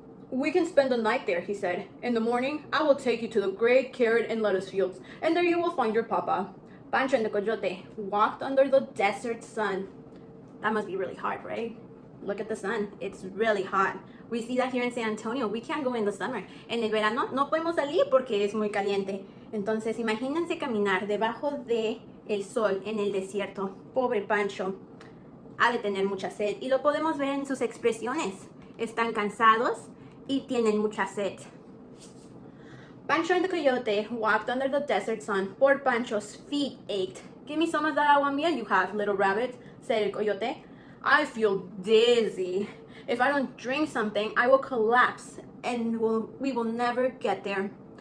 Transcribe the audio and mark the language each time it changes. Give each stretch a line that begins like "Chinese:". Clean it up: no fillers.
English: We can spend the night there, he said. In the morning, I will take you to the great carrot and lettuce fields, and there you will find your papa. Pancho and the coyote walked under the desert sun. That must be really hot, right? Look at the sun. It's really hot. We see that here in San Antonio. We can't go in the summer.
Spanish: En el verano no podemos salir porque es muy caliente. Entonces, imagínense caminar debajo de el sol en el desierto. Pobre Pancho. Ha de tener mucha sed. Y lo podemos ver en sus expresiones. Están cansados y tienen mucha sed.
English: Pancho and the coyote walked under the desert sun. Poor Pancho's feet ached. Give me some of that aguamiel you have, little rabbit, said el coyote. I feel dizzy. If I don't drink something, I will collapse and we will never get there.